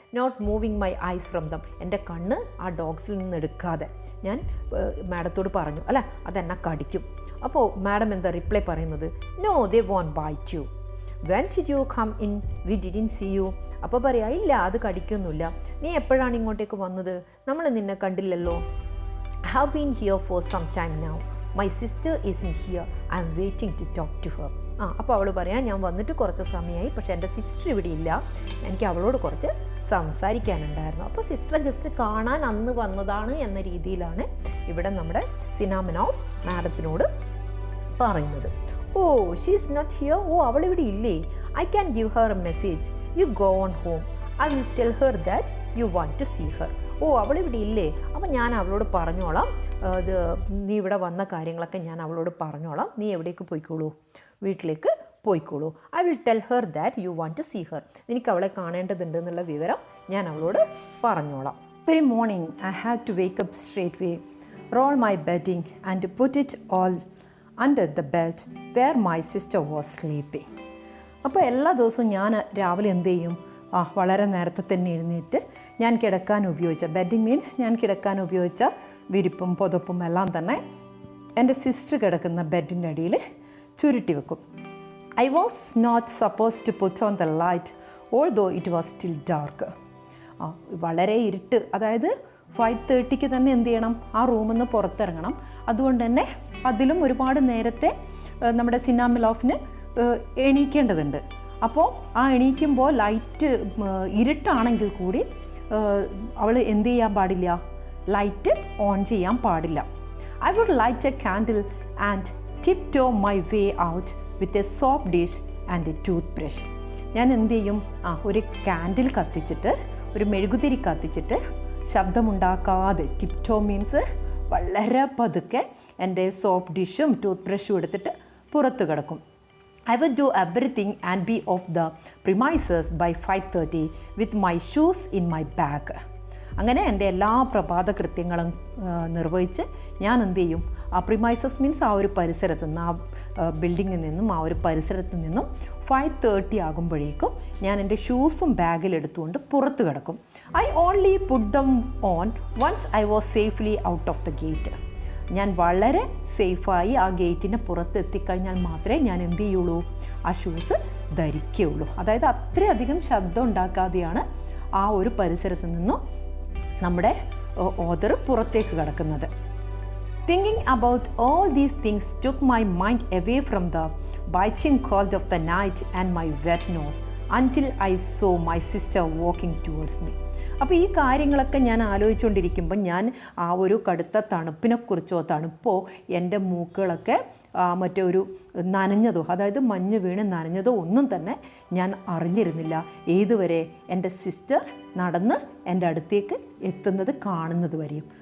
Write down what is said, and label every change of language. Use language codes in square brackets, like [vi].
[en] Not moving my eyes from them. [ml] എൻ്റെ കണ്ണ് ആ ഡോഗ്സിൽ നിന്ന് എടുക്കാതെ ഞാൻ മാഡത്തോട് പറഞ്ഞു അല്ലേ, അതെന്നെ കടിക്കും. അപ്പോൾ മാഡം എന്താ റിപ്ലൈ പറയുന്നത്, [en] No they won't bite you. When did you come in, we didn't see you. [ml] അപ്പോൾ പറയാം, ഇല്ല അത് കടിക്കൊന്നുമില്ല, നീ എപ്പോഴാണ് ഇങ്ങോട്ടേക്ക് വന്നത്, നമ്മൾ നിന്നെ കണ്ടില്ലല്ലോ. [en] I have been here for some time now. My sister isn't here. I am waiting to talk to her. [ml] അപ്പോൾ അവൾ പറയാം, ഞാൻ വന്നിട്ട് കുറച്ച് സമയമായി, പക്ഷേ എൻ്റെ സിസ്റ്റർ ഇവിടെ ഇല്ല, എനിക്ക് അവളോട് കുറച്ച് സംസാരിക്കാനുണ്ടായിരുന്നു. അപ്പോൾ സിസ്റ്ററെ ജസ്റ്റ് കാണാൻ അന്ന് വന്നതാണ് എന്ന രീതിയിലാണ് ഇവിടെ നമ്മുടെ സിനാമനോഫ് മാഡത്തിനോട് പറയുന്നത്. [en] Oh she's not here. [ml] ഓ അവളിവിടെ ഇല്ലേ. [en] I can give her a message. You go on home. I will tell her that you want to see her. [ml] ഓ അവളിവിടെ ഇല്ലേ, അപ്പോൾ ഞാൻ അവളോട് പറഞ്ഞോളാം, ഇത് നീ ഇവിടെ വന്ന കാര്യങ്ങളൊക്കെ ഞാൻ അവളോട് പറഞ്ഞോളാം, നീ എവിടേക്ക് പോയിക്കോളൂ, വീട്ടിലേക്ക് പോയിക്കോളൂ. [en] I will tell her that you want to see her. [ml] എനിക്ക് അവളെ കാണേണ്ടതുണ്ട് എന്നുള്ള വിവരം ഞാൻ അവളോട് പറഞ്ഞോളാം. [en] Very morning I had to wake up straight way. roll my bedding and put it all under the bed where my sister was sleeping. [ml] അപ്പോൾ എല്ലാ ദിവസവും ഞാൻ രാവിലെ എന്ത് ചെയ്യും? വളരെ നേരത്തെ തന്നെ എഴുന്നേറ്റ് ഞാൻ കിടക്കാൻ ഉപയോഗിച്ച ബെഡിങ് മീൻസ് ഞാൻ കിടക്കാൻ ഉപയോഗിച്ച വിരിപ്പും പുതപ്പും എല്ലാം തന്നെ എൻ്റെ സിസ്റ്റർ കിടക്കുന്ന ബെഡിൻ്റെ അടിയിൽ ചുരുട്ടി വെക്കും. [en] I was not supposed to put on the light although it was still dark. [ml] വളരെ ഇരുട്ട്, അതായത് 5:30 തന്നെ എന്ത് ചെയ്യണം? ആ റൂമിൽ നിന്ന് പുറത്തിറങ്ങണം. അതുകൊണ്ട് തന്നെ അതിലും ഒരുപാട് നേരത്തെ നമ്മുടെ സിനാമിലോഫിന് എണീക്കേണ്ടതുണ്ട്. അപ്പോൾ ആ എണീക്കുമ്പോൾ ലൈറ്റ് ഇരുട്ടാണെങ്കിൽ കൂടി അവൾ എന്ത് ചെയ്യാൻ പാടില്ല? ലൈറ്റ് ഓൺ ചെയ്യാൻ പാടില്ല. [en] I would light a candle and tiptoe my way out with a soap dish and a toothbrush. [ml] ഞാൻ എന്ത് ചെയ്യും? ഒരു കാൻഡിൽ കത്തിച്ചിട്ട്, ഒരു മെഴുകുതിരി കത്തിച്ചിട്ട് ശബ്ദമുണ്ടാക്കാതെ, ടിപ്റ്റോ മീൻസ് വളരെ പതുക്കെ എൻ്റെ സോപ്പ് ഡിഷും ടൂത്ത് ബ്രഷും എടുത്തിട്ട് പുറത്ത് കിടക്കും. [en] I would do everything and be off the premises by 5:30 with my shoes in my bag. [ml] അങ്ങനെ എൻ്റെ എല്ലാ പ്രഭാത കൃത്യങ്ങളും നിർവഹിച്ച് ഞാൻ എന്ത് ചെയ്യും? ആ പ്രിമൈസസ് മീൻസ് ആ ഒരു പരിസരത്ത് നിന്ന്, ആ ബിൽഡിങ്ങിൽ നിന്നും, ആ ഒരു പരിസരത്ത് നിന്നും 5:30 ആകുമ്പോഴേക്കും ഞാൻ എൻ്റെ ഷൂസും ബാഗിലെടുത്തുകൊണ്ട് പുറത്ത് കിടക്കും. [en] I only put them on once I was safely out of the gate. [ml] ഞാൻ വളരെ സേഫായി ആ ഗേറ്റിന് പുറത്ത് എത്തിക്കഴിഞ്ഞാൽ മാത്രമേ ഞാൻ എന്ത് ചെയ്യുള്ളൂ? ആ ഷൂസ് ധരിക്കുകയുള്ളൂ. അതായത് അത്രയധികം ശബ്ദം ഉണ്ടാക്കാതെയാണ് ആ ഒരു പരിസരത്ത് നിന്നും നമ്മുടെ ഓതർ പുറത്തേക്ക് കിടക്കുന്നത്. [en] Thinking about all these things took my mind away from the biting cold of the night and my wet nose until I saw my sister walking towards me. [ml] അപ്പോൾ ഈ കാര്യങ്ങളൊക്കെ ഞാൻ ആലോചിച്ചുകൊണ്ടിരിക്കുമ്പോൾ ഞാൻ ആ ഒരു കടുത്ത തണുപ്പിനെക്കുറിച്ചോ തണുപ്പോ എൻ്റെ മൂക്കുകളൊക്കെ മറ്റേ ഒരു നനഞ്ഞതോ, അതായത് മഞ്ഞ് വീണ് നനഞ്ഞതോ ഒന്നും തന്നെ ഞാൻ അറിഞ്ഞിരുന്നില്ല. ഏതുവരെ? എൻ്റെ സിസ്റ്റർ നടന്ന് എൻ്റെ അടുത്തേക്ക് എത്തുന്നത് കാണുന്നത് വരെയും.